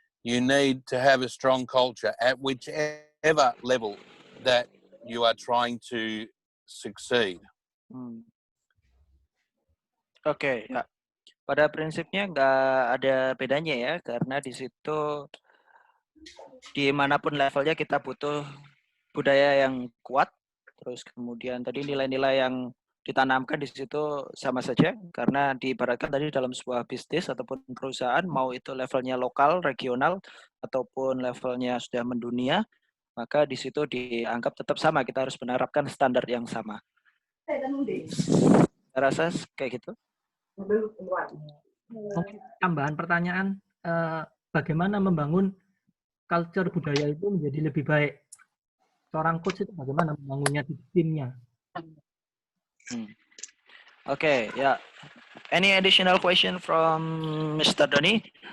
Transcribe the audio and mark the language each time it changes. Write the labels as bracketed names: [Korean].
[English] You need to have a strong culture at whichever level that you are trying to succeed. [Indonesian] Oke, ya. Pada prinsipnya nggak ada bedanya ya, karena di situ dimanapun levelnya kita butuh budaya yang kuat, terus kemudian tadi nilai-nilai yang ditanamkan di situ sama saja, karena diibaratkan tadi dalam sebuah bisnis ataupun perusahaan, mau itu levelnya lokal, regional, ataupun levelnya sudah mendunia, maka di situ dianggap tetap sama, kita harus menerapkan standar yang sama. Saya rasa kayak gitu. Tambahan pertanyaan, bagaimana membangun culture budaya itu menjadi lebih baik? Seorang coach itu bagaimana membangunnya di timnya? [English] Okay, yeah. Any additional question from Mr. Doni?